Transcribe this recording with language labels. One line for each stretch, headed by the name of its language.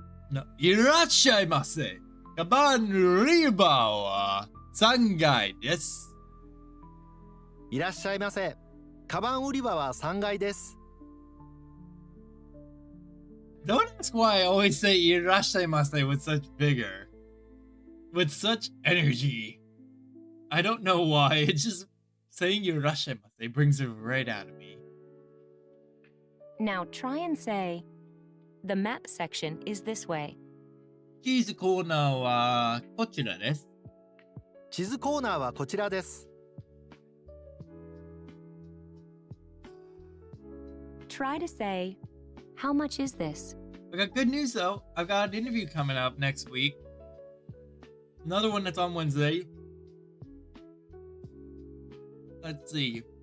Japanese: No, irashaimase. Kaban Riba wa 3階です。いらっしゃいませ。カバン売り場は3階です。
English: Don't ask why I always say irashaimase with such vigor. With such energy. I don't know why. It's just saying irashaimase brings it right out of me. Now try and say, the map section is this way.
Japanese: 地図コーナーはこちらです。地図コーナーはこちらです。
English: try to say, how much is this? I got good news though. I've got an interview coming up next week. Another one that's on Wednesday. Let's see.